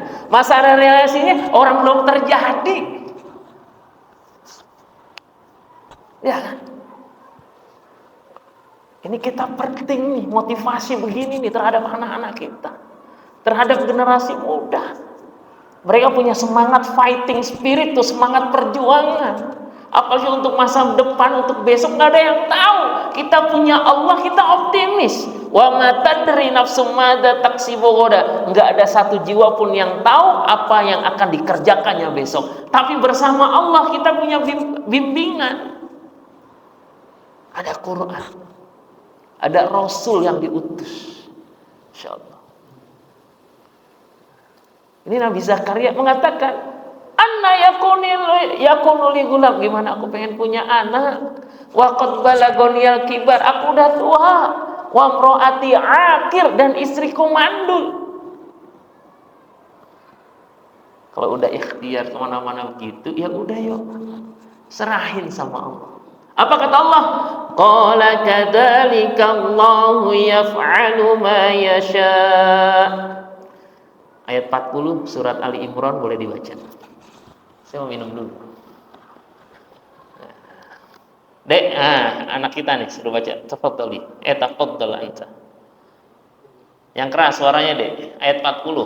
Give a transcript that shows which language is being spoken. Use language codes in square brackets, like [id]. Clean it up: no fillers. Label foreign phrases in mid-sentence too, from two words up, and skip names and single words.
[id] Masalah relasinya orang belum terjadi. Ya kan? Ini kita penting nih, motivasi begini nih terhadap anak-anak kita, terhadap generasi muda. Mereka punya semangat [en] fighting spirit [id] tuh, semangat perjuangan. Apalagi untuk masa depan, untuk besok nggak ada yang tahu. Kita punya Allah, kita optimis. [ar] وما تدري نفس ماذا تكسب غدا. [id] Nggak ada satu jiwa pun yang tahu apa yang akan dikerjakannya besok. Tapi bersama Allah kita punya bimbingan. Ada Quran, ada Rasul yang diutus. Insyaallah. Ini Nabi Zakaria mengatakan, [ar] "أنى يكون لي غلام." [id] Gimana aku pengen punya anak? [ar] وقد بلغني الكبر. [id] Aku udah tua. [ar] وامرأتي عاقر, [id] dan istriku mandul. Kalau udah ikhtiar kemana-mana begitu, ya udah yuk, serahin sama Allah. Apa kata Allah? [ar] قال كذلك الله يفعل ما يشاء'. [id] Ayat 40 surat Ali Imran, boleh dibaca. Saya mau minum dulu. Dek, anak kita nih suruh baca. Tafadhali. [ar] تفضل أنت. [id] Yang keras suaranya, Dek. Ayat 40.